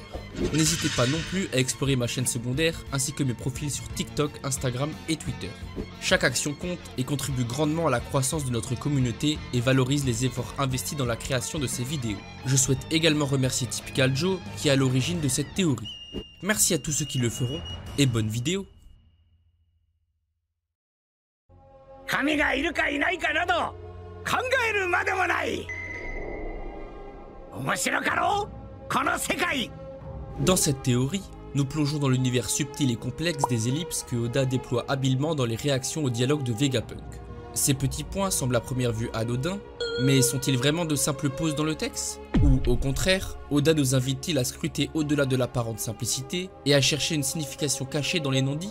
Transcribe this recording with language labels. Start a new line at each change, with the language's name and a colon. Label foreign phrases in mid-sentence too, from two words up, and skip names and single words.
French: N'hésitez pas non plus à explorer ma chaîne secondaire ainsi que mes profils sur TikTok, Instagram et Twitter. Chaque action compte et contribue grandement à la croissance de notre communauté et valorise les efforts investis dans la création de ces vidéos. Je souhaite également remercier Typical Joe qui est à l'origine de cette théorie. Merci à tous ceux qui le feront et bonne vidéo.
Japanese: 神がいるかいないかなど考えるまでもない。面白かろうこの世界。
French: Dans cette théorie, nous plongeons dans l'univers subtil et complexe des ellipses que Oda déploie habilement dans les réactions au dialogue de Vegapunk. Ces petits points semblent à première vue anodins, mais sont-ils vraiment de simples pauses dans le texte? Ou au contraire, Oda nous invite-t-il à scruter au-delà de l'apparente simplicité et à chercher une signification cachée dans les non-dits?